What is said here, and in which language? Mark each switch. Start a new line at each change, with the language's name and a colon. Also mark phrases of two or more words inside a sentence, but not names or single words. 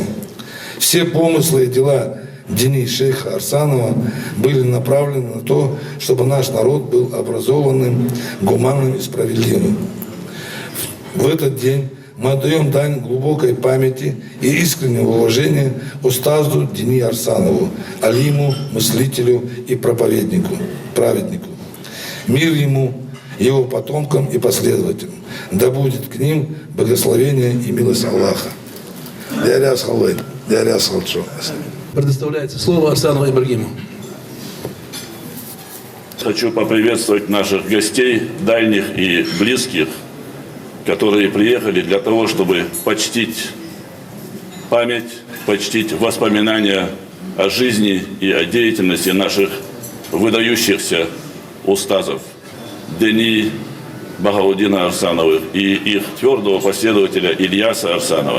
Russian: Все помыслы и дела Дини шейха Арсанова были направлены на то, чтобы наш народ был образованным, гуманным и справедливым. В этот день мы отдаем дань глубокой памяти и искреннего уважения устазу Дини Арсанову, алиму, мыслителю и проповеднику, праведнику. Мир ему, его потомкам и последователям. Да будет к ним благословение и милость Аллаха. Предоставляется слово Арсанову Ибрагиму. Хочу поприветствовать наших гостей, дальних и близких, которые приехали для того, чтобы почтить память, почтить воспоминания о жизни и о деятельности наших выдающихся устазов Дини Багаудина Арсановых и их твердого последователя Ильяса Арсанова.